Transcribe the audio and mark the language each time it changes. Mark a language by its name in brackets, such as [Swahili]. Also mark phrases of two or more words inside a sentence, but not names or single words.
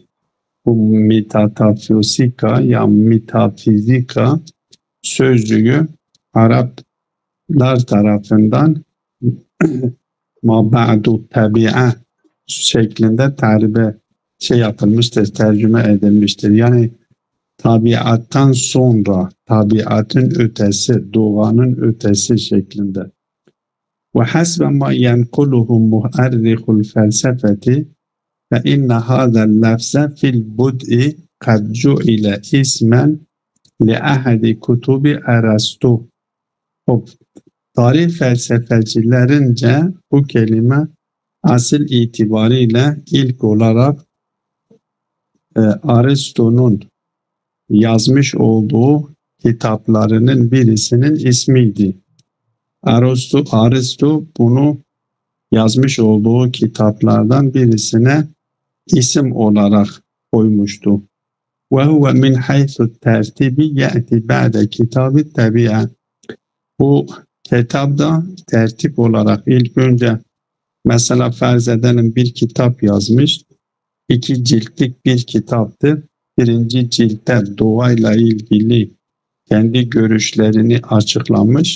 [Turkish] Bu metafizika ya metafizika sözcüğü Araplar tarafından [Arabic] ما بعد الطبيعة [Turkish] şeklinde tercüme edilmiştir. Yani tabiattan sonra, tabiatın ötesi, doğanın ötesi şeklinde. [Arabic] وحسب ما ينقله مؤرخ الفلسفة فإن هذا اللفظ في البدء قد جعل اسما لأحد كتب أرسطو. [Turkish] Tarih felsefecilerince bu kelime asıl itibariyle ilk olarak Aristo'nun yazmış olduğu kitaplarının birisinin ismiydi. Aristo bunu yazmış olduğu kitaplardan birisine isim olarak koymuştu. [Arabic] وَهُوَ مِنْ حَيْثُ التَّرْتِبِ يَأْتِ بَعْدَ كِتَابِ التَّبِعَةِ. [Turkish] Bu kitapta tertip olarak ilk önce mesela farz edelim bir kitap yazmış. 2 ciltlik bir kitaptı. Birinci ciltte doğayla ilgili kendi görüşlerini açıklamış.